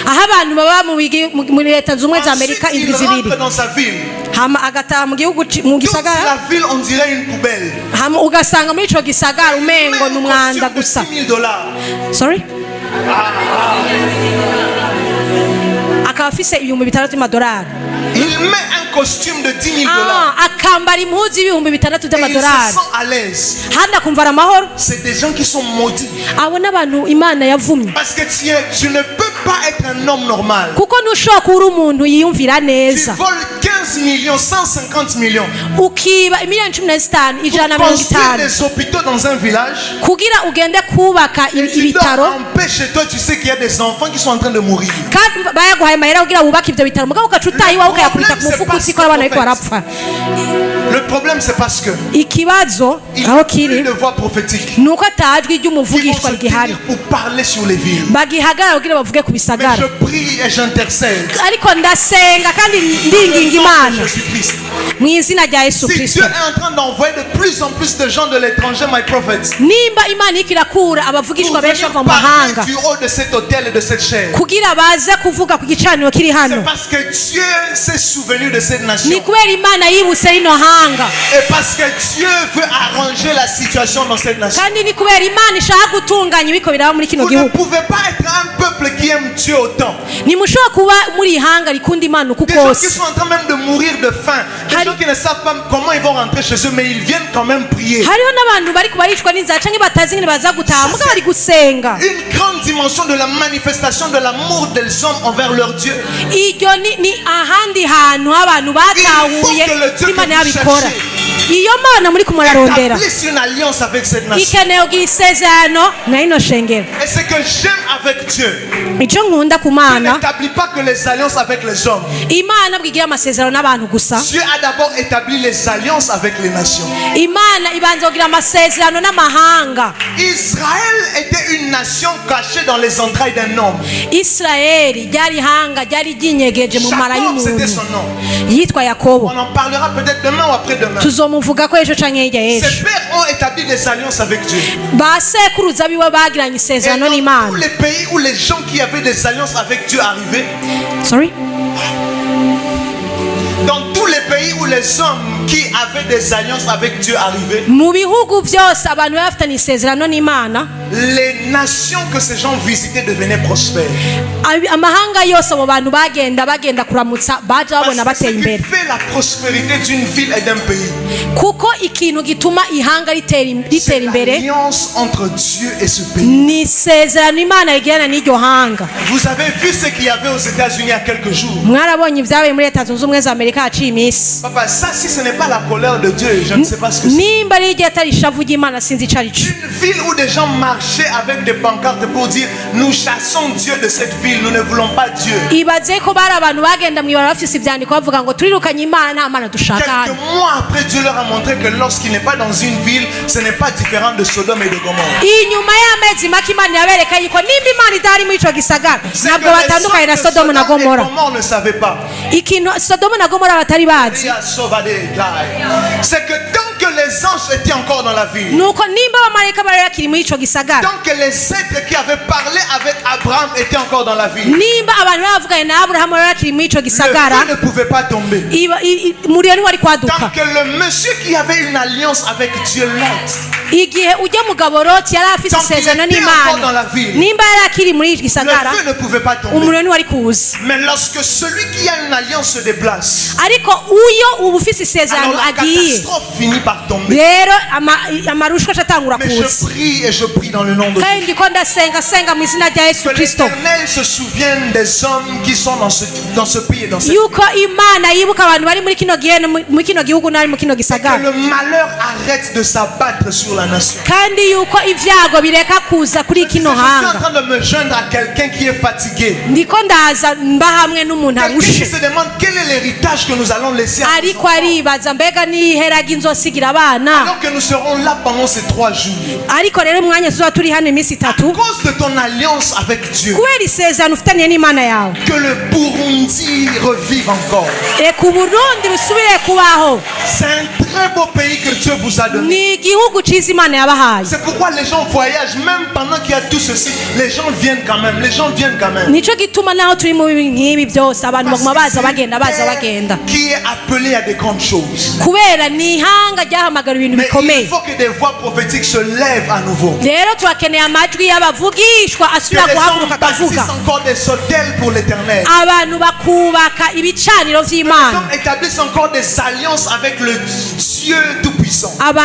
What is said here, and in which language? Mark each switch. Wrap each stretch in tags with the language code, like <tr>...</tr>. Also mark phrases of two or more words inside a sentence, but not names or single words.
<fr>Ensuite il rentre dans sa ville. Toute la ville on dirait une poubelle.</fr> <en>$6,000. Sorry?</en> <rn>akaba afise ibihumbi 6 by'amadolari.</rn> <fr>Il met un costume de 10 000 $.</fr> <rn>Akambara impuzu y'ibihumbi 6 by'amadolari.</rn> <fr>Il se sent à l'aise.</fr> <rn>Handa kumva amahoro.</rn> <fr>C'est des gens qui sont maudits.</fr> <rn>Abona abantu Imana yavumye.</rn> <fr>Parce que tu ne peux pas être un homme normal.</fr> <rn>Kuko ntushobora kuba umuntu yiyumvira neza.</rn> <fr>Tu voles 15 millions, 150 millions.</fr> <rn>Ukiba miliyoni 15 ijana</rn> <fr>pour construire des hôpitaux dans un village.</fr> <rn>Kugira ugende kubaka ibitaro.</rn> <fr>Empêche toi, tu sais qu'il y a des enfants qui sont en train de mourir.</fr> <rn>Bayaguhaye mahera kugira ubaka ivyo bitaro mugabo ukacutayi wawe ukayakubita ku mufuko utsiko abana ariko barapfa.</rn> <fr>Le problème c'est parce que</fr> <rn>ikibazo aho kiri</rn> <fr>une voix prophétique.</fr> <rn>Nuko atajwi ry'umuvugishwa rigihari.</rn> <fr>Pour parler sur les villes.</fr> <rn>Bagihagara kugira bavuge ku bisagara.</rn> <fr>Mais je prie et j'intercède.</fr> <rn>Ariko ndasenga kandi ndinginga Imana. Mu izina rya Yesu Kristo.</rn> <fr>Si Dieu est en train d'envoyer de plus en plus de gens de l'étranger,</fr> <en>my prophets.</en> <rn>Nimba Imana ikirakura abavugishwa benshi bava mu mahanga.</rn> <fr>Du haut de cet hôtel et de cette chaise.</fr> <rn>Kugira baza kuvuga ku gicaniro kiri hano.</rn> <fr>C'est parce que Dieu s'est souvenu de cette nation.</fr> <rn>Ni kubera Imana yibuse rino hanga.</rn> <fr>Et parce que Dieu veut arranger la situation dans cette nation.</fr> <rn>Kandi ni kubera Imana ishaka gutunganya ibiko biraba muri kino gihugu.</rn> <fr>Vous ne pouvez pas être un peuple qui aime Dieu autant.</fr> <rn>Ni mushobora kuba muri hanga rikunda Imana uko kose.</rn> <fr>Des gens qui sont en train même de mourir de faim. Des gens qui ne savent pas comment ils vont rentrer chez eux, mais ils viennent quand même prier.</fr> <rn>Hariho n'abantu bari kubarishwa n'inzara canke batazi ngene baza gutaha muga bari gusenga.</rn> <fr>Une grande dimension de la manifestation de l'amour des hommes envers leur Dieu.</fr> <rn>Iryo ni ahandi hantu abantu batahuye Imana yabikora. Iyo Mana muri kumurarondera.</rn> <fr>Établissez une alliance avec cette nation.</fr> <rn>Ikeneye ugira isezerano na ino shengero.</rn> <fr>Et c'est que j'aime avec Dieu.</fr> <rn>Ico nkunda ku Mana.</rn> <fr>N'établit pas que les alliances avec les hommes.</fr> <rn>Imana bwigira amasezerano n'abantu gusa.</rn> <fr>Dieu a d'abord établi les alliances avec les nations.</fr> <rn>Imana ibanza kugira amasezerano n'amahanga.</rn> <fr>Israël était une nation cachée dans les entrailles d'un homme.</fr> <rn>Israeli ryari hanga ryari ryinyegeje mu mara y'umuntu.</rn> <fr>C'était son nom.</fr> <rn>Yitwa Yakobo.</rn> <fr>On en parlera peut-être demain ou après-demain.</fr> <rn>Tuzomuvuga ko ejo canke hirya y'ejo.</rn> <fr>Ses pères ont établi des alliances avec Dieu.</fr> <rn>Basekuruza biwe bagiranye isezerano n'Imana.</rn> <fr>Tous les pays où les gens qui avaient des alliances avec Dieu arrivaient.</fr> <en>Sorry.</en> <fr>Dans tous les pays où les hommes qui avaient des alliances avec Dieu arrivaient,</fr> <rn>mu bihugu byose abantu bafitanye isezerano n'Imana,</rn> <fr>les nations que ces gens visitaient devenaient prospères.</fr> <rn>Amahanga yose abo bantu bagenda kuramutsa baje babona bateye imbere.</rn> <fr>Ce qui fait la prospérité d'une ville et d'un pays,</fr> <rn>kuko ikintu gituma ihanga ritera imbere,</rn> <fr>l'alliance entre Dieu et ce pays.</fr> <rn>Ni isezerano Imana igirana n'iryo hanga.</rn> <fr>Vous avez vu ce qu'il y avait aux États-Unis il y a quelques jours.</fr> <rn>Mwarabonye ibyabaye muri Leta Zunze Ubumwe za Amerika haciye iminsi.</rn> <fr>Papa, ça si ce n'est pas la colère de Dieu, je ne sais pas ce que c'est.</fr> <rn>Nimba ari igihe atari ishavu ry'Imana sinzi ico arico.</rn> <fr>Une ville où des gens marchaient avec des pancartes pour dire nous chassons Dieu de cette ville, nous ne voulons pas Dieu.</fr> <rn>Ibaze ko bari abantu bagenda mwibara bafise ivyandiko bavuga ngo turirukanye Imana nta Mana dushaka.</rn> <fr>Quelques mois après, Dieu leur a montré que lorsqu'il n'est pas dans une ville, ce n'est pas différent de Sodome et de Gomorrhe.</fr> <rn>Inyuma y'amezi make Imana yabereka yuko nimba Imana idari muri ico gisagara ntabwo batandukanye na Sodome na Gomorra.</rn> <fr>Gomorre ne savait pas.</fr> <rn>Ikintu Sodome na Gomorra batari bazi.</rn> <fr>C'est que tant que les anges étaient encore dans la ville,</fr> <rn>nuko nimba abamarayika bari bakiri muri ico gisagara,</rn> <fr>tant que les êtres qui avaient parlé avec Abraham étaient encore dans la ville,</fr> <rn>nimba abantu bavuganye na Abrahamu bari bakiri muri ico gisagara,</rn> <fr>le feu ne pouvait pas tomber.</fr> <rn>Umuriro ntiwari kwaduka.</rn> <fr>Tant que le monsieur qui avait une alliance avec Dieu, Lot,</fr> <rn>igihe ujya mugabo Loti yari afise isezerano n'Imana, nimba yari akiri muri ico gisagara,</rn> <fr>le feu ne pouvait pas tomber.</fr> <rn>Umuriro ntiwari kuza.</rn> <fr>Mais lorsque celui qui a une alliance se déplace,</fr> <rn>ariko uyo uba ufise isezerano agiye,</rn> <fr>catastrophe finit par tomber.</fr> <rn>rero amarushwa atangura kuza.</rn> <fr>Mais je prie et je prie dans le nom de Dieu.</fr> <rn>kandi ko ndasenga mu izina rya Yesu Kristo.</rn> <fr>Que l'Éternel se souvienne des hommes qui sont dans ce pays et dans cette</fr> <rn>yuko Imana yibuka abantu bari muri kino gihugu nari mu kino gisagara.</rn> <fr>Que le malheur arrête de s'abattre sur la nation.</fr> <rn>kandi yuko ivyago bireka kuza kuri kino hanga.</rn> <fr>Je suis en train de me joindre à quelqu'un qui est fatigué.</fr> <rn>ndiko ndaza mba hamwe n'umuntu arushe.</rn> <fr>Qui se demande quel est l'héritage que nous allons laisser.</fr> <rn>ariko aribaza mbega ni heraga inzosigira abana.</rn> <fr>Alors que nous serons là pendant ces 3 jours.</fr> <rn>ariko rero umwanya tuzoba turi hano iminsi 3.</rn> <fr>À cause de ton alliance avec Dieu.</fr> <rn>kubera isezerano ufitaniye n'Imana yawe.</rn> <fr>Que le Burundi revive encore.</fr> <rn>ku Burundi rusubire kubaho.</rn> <fr>C'est un très beau pays que Dieu vous a donné.</fr> <rn>ni igihugu ciza Imana yabahaye.</rn> <fr>C'est pourquoi les gens voyagent même pendant qu'il y a tout ceci. Les gens viennent quand même. Les gens viennent quand même.</fr> <rn>nico gituma naho turi mu nkibi byose abantu baguma baza bagenda.</rn> <fr>Qui est appelé à des grandes choses.</fr> <rn>kubera ni hanga</rn> <fr>Mais il faut que des voix prophétiques se lèvent à nouveau. Que les hommes bâtissent encore des autels pour l'Éternel. Que les hommes établissent encore des alliances avec le Dieu Tout-Puissant.</fr>